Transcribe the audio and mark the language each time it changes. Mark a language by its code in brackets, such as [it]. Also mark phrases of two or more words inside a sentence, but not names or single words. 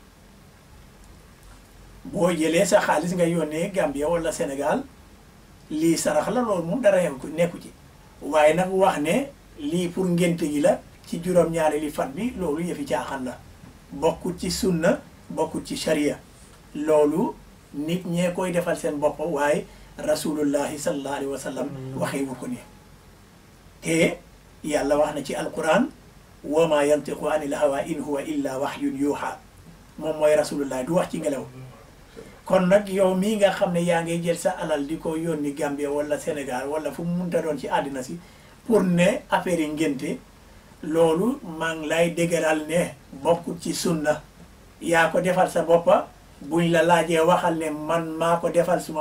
[wo] boo jëlee sa xaalis nga yónnee Gambia wala Sénégal lii sarax la loolu moom dara nekku ci waaye nag wax ne lii pour ngénte gi la ci juróom-ñaareeli fan bi loolu yëfi caaxaan la bokkut ci sunna bokkut ci charia loolu nit ñee koy defal seen bopp waaye [ar] رسول الله صلى الله عليه وسلم [wo] waxee wu ko ni te yàlla wax na ci alquran [ar] وما ينطق عن الهوى إن هو إلا وحي يوحى [wo] moom mooy rasulullah du wax ci ngelaw kon nag yow mii nga xam ne yaa ngi jël sa alal di ko yónni Gambia wala Sénégal wala fu mu munta doon ci àddina si pour ne affaire yi ngénte loolu maa ngi lay dëgëral ne bokkut ci sunna yaa ko defal sa boppa buñ la laajee waxal ne man maa ko defal suma